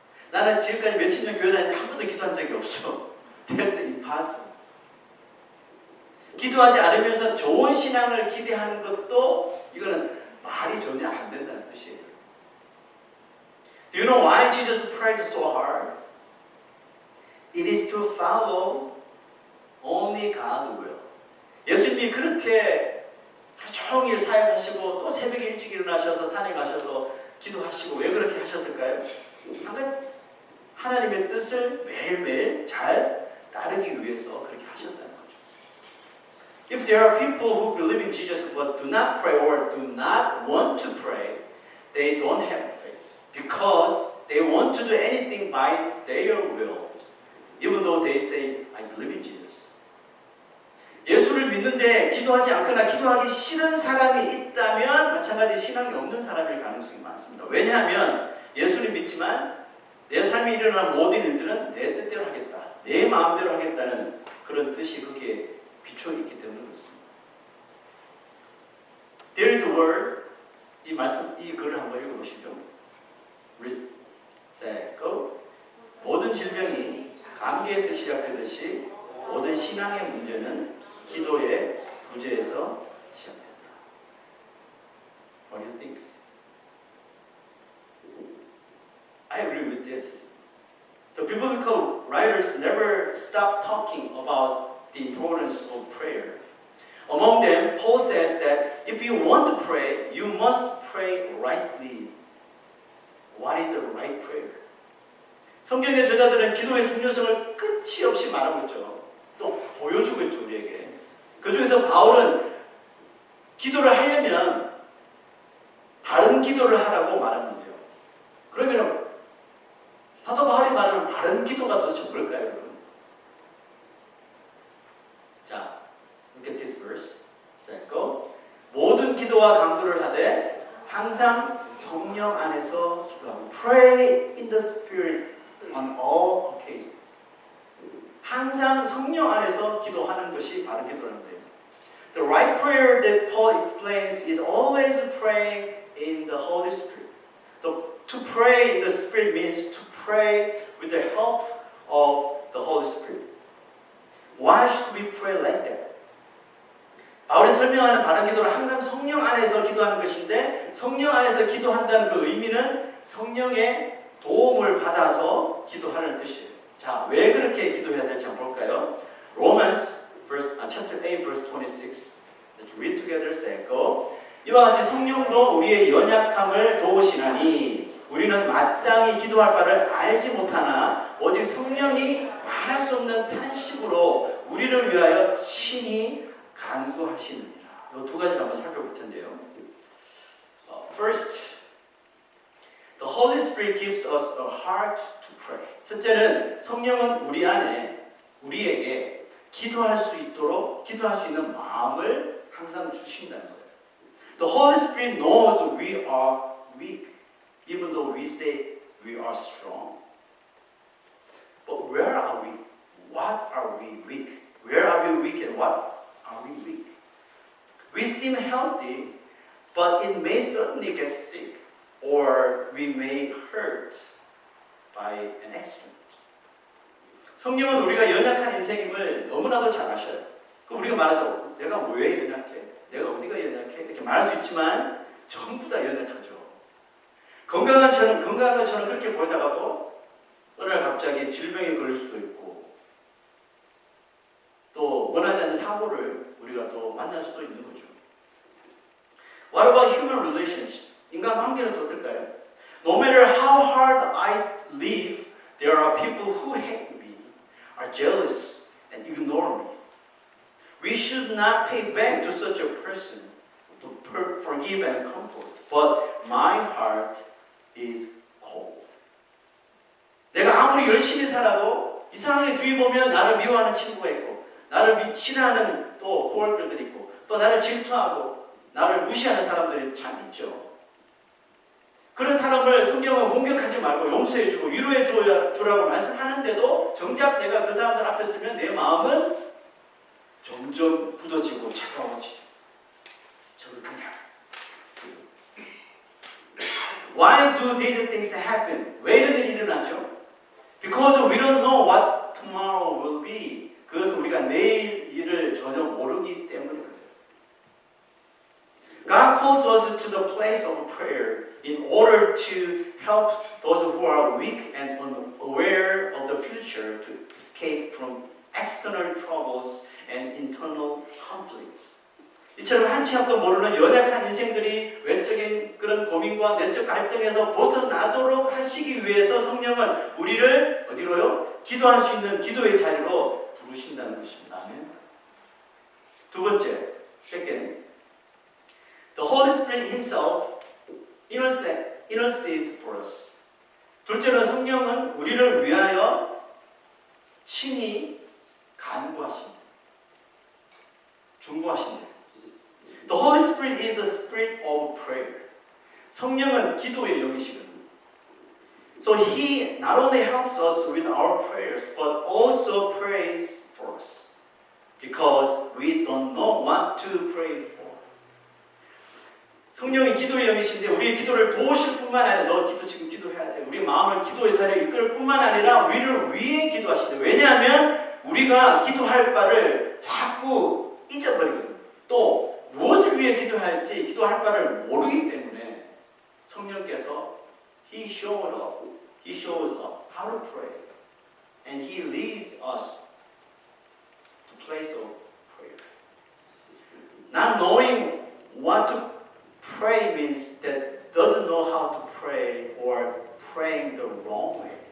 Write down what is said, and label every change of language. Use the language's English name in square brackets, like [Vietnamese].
[Korean] 나는 지금까지 몇십 년 교회 다니는데 한 번도 기도한 적이 없어. [English] That's impossible. [Korean] 기도하지 않으면서 좋은 신앙을 기대하는 것도 이거는 말이 전혀 안 된다는 뜻이에요. [English] Do you know why Jesus prayed so hard? It is to follow only God's will. [Korean] 예수님이 그렇게 하루 종일 사역하시고 또 새벽에 일찍 일어나셔서 산에 가셔서 기도하시고 왜 그렇게 하셨을까요? 한 가지 하나님의 뜻을 매일매일 잘 따르기 위해서 그렇게 하셨다는 거죠. [English] If there are people who believe in Jesus but do not pray or do not want to pray, they don't have faith because they want to do anything by their will, even though they say, I believe in Jesus. [Korean] 예수를 믿는데 기도하지 않거나 기도하기 싫은 사람이 있다면 마찬가지 신앙이 없는 사람일 가능성이 많습니다. 왜냐하면 예수를 믿지만 내 삶에 일어나는 모든 일들은 내 뜻대로 하겠다, 내 마음대로 하겠다는 그런 뜻이 거기에 비추어 있기 때문에 그렇습니다. [English] There is a word, [Korean] 이 글을 한번 읽어보시죠. [English] Risk, set, go. [Korean] 모든 질병이 감기에서 시작되듯이 모든 신앙의 문제는 기도의 부재에서 시작된다. [English] What do you think? I agree with this. The biblical writers never stop talking about the importance of prayer. Among them, Paul says that if you want to pray, you must pray rightly. What is the right prayer? [Korean] 성경의 저자들은 기도의 중요성을 끝이 없이 말하고 있죠. 또 보여주고 있죠, 우리에게. 그 중에서 바울은 기도를 하려면 바른 기도를 하라고 말하는데요. 그러면 사도 바울이 말하는 바른 기도가 도대체 뭘까요, 여러분? [English] 자, look at this verse. go. [Korean] 모든 기도와 간구를 하되 항상 성령 안에서 기도하고 [English] Pray in the Spirit on all occasions. [Korean] 항상 성령 안에서 기도하는 것이 바른 기도라는데요. [English] The right prayer that Paul explains is always praying in the Holy Spirit. To pray in the Spirit means to pray with the help of the Holy Spirit. Why should we pray like that? [Korean] 바울이 설명하는 바른 기도는 항상 성령 안에서 기도하는 것인데 성령 안에서 기도한다는 그 의미는 성령의 도움을 받아서 기도하는 뜻이에요. 자, 왜 그렇게 기도해야 될지 한번 볼까요? [English] Romans chapter 8 verse 26. Let's read together. Say go. [Korean] 이와 같이 성령도 우리의 연약함을 도우시나니 우리는 마땅히 기도할 바를 알지 못하나 오직 성령이 말할 수 없는 탄식으로 우리를 위하여 친히 간구하시느니라. 이 두 가지를 한번 살펴볼 텐데요. [English] First, the Holy Spirit gives us a heart to pray. [Korean] 첫째는 성령은 우리 안에 우리에게 기도할 수 있도록 기도할 수 있는 마음을 항상 주신다는 거예요. [English] The Holy Spirit knows we are weak, even though we say we are strong. But where are we? What are we weak? Where are we weak and what are we weak? We seem healthy, but it may certainly get sick, or we may hurt by an accident. [Korean] 성령은 우리가 연약한 인생임을 너무나도 잘 아셔요. 그럼 우리가 말하죠. 내가 왜 연약해? 내가 어디가 연약해? 이렇게 말할 수 있지만 전부 다 연약하죠. 건강한 저는 그렇게 보이다가도 어느 날 갑자기 질병에 걸릴 수도 있고 또 원하지 않는 사고를 우리가 또 만날 수도 있는 거죠. [English] What about human relationships? [Korean] 인간 관계는 또 어떨까요? [English] No matter how hard I live, there are people who hate me, are jealous, and ignore me. We should not pay back to such a person to forgive and comfort, but my heart is cold. [Korean] 내가 아무리 열심히 살아도 이상하게 주위 보면 나를 미워하는 친구가 있고 나를 싫어하는 또 코워커들이 있고 또 나를 질투하고 나를 무시하는 사람들이 참 있죠. 그런 사람을 성경은 공격하지 말고 용서해주고 위로해주라고 말씀하는데도 정작 내가 그 사람들 앞에 서면 내 마음은 점점 굳어지고 차가워지죠. 저를 그냥 [English] Why do these things happen? [Korean] 왜 이런 일이 일어나죠? [English] Because we don't know what tomorrow will be. [Korean] 그것은 우리가 내일 일을 전혀 모르기 때문에 그래요. [English] God calls us to the place of prayer in order to help those who are weak and unaware of the future to escape from external troubles and internal conflicts. [Korean] 이처럼 한치 앞도 모르는 연약한 인생들이 외적인 그런 고민과 내적 갈등에서 벗어나도록 하시기 위해서 성령은 우리를 어디로요? 기도할 수 있는 기도의 자리로 부르신다는 것입니다. [English] 아멘. [Korean] 두 번째, [English] second, the Holy Spirit Himself intercedes for us. [Korean] 둘째는 성령은 우리를 위하여 친히 간구하신다. 중보하신다. [English] The Holy Spirit is the spirit of prayer. [Korean] 성령은 기도의 영이시거든요. [English] So He not only helps us with our prayers, but also prays for us. Because we don't know what to pray for. [Korean] 성령이 기도의 영이신데 우리의 기도를 도우실 뿐만 아니라 너 지금 기도해야 돼. 우리 마음을 기도의 자리에 이끌 뿐만 아니라 우리를 위해 기도하신다. 왜냐하면 우리가 기도할 바를 자꾸 잊어버리거든요. 또 무엇을 위해 기도해야 할지 기도할 바를 모르기 때문에 성령께서 [English] He shows us how to pray. And He leads us to place of prayer. Not knowing what to pray means that doesn't know how to pray or praying the wrong way.